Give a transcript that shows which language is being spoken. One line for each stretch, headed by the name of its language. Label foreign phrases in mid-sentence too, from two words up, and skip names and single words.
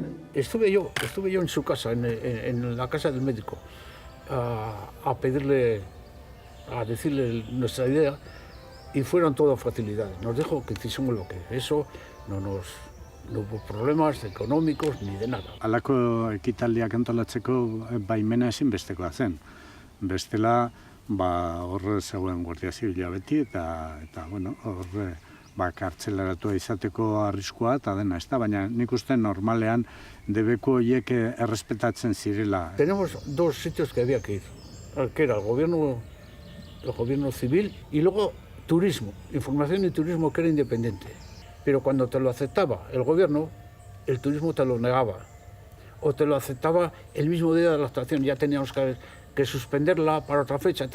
Spanish: Estuve yo en su casa, en la casa del médico, a pedirle, a decirle nuestra idea. Y fueron todas facilidades. Nos dijo que hiciésemos lo que eso, no hubo problemas económicos ni de nada.
Basque: Halako ekitaldiak antolatzeko baimena ezinbestekoa zen. Bestela, hor zegoen Guardia Zibila beti eta bueno, hor kartzelaratua izateko arriskua eta dena, ez da, baina nik uste normalean debeku horiek errespetatzen zirela.
Spanish: Tenemos 2 sitios que había que ir, que era el gobierno civil y luego turismo, información y turismo que era independiente. Pero cuando te lo aceptaba el gobierno, el turismo te lo negaba. O te lo aceptaba el mismo día de la actuación, ya teníamos que suspenderla para otra fecha, tal.